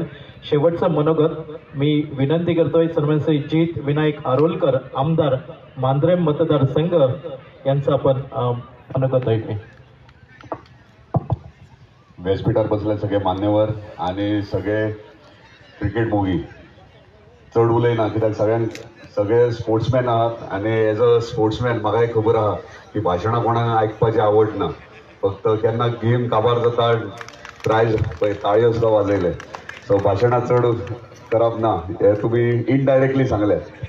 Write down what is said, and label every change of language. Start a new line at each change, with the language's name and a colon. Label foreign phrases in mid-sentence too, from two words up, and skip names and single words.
Marathi: शेवटचं मनोगत मी विनंती करतोय सर्वांचे जित विनायक आरोलकर, आमदार मांजरे मतदारसंघ यांचं आपण मनोगत ऐकूया.
Konkani: व्यासपीठावर बसले सगळे मान्यवर आणि सगळे क्रिकेट मोगी चढ उलयना, कित्याक सगळे स्पोर्ट्समॅन आहात आणि
English: as a sportsman
Konkani: म्हाकाय खबर आहा की भाशणां कोणाक आयकपाची आवड ना. फक्त केन्ना गेम काबार जाता प्रायज पळय ताळयो सुद्दां वाजयले, सो भाशणां चड करप ना, हे तुमी इनडायरेक्टली सांगले.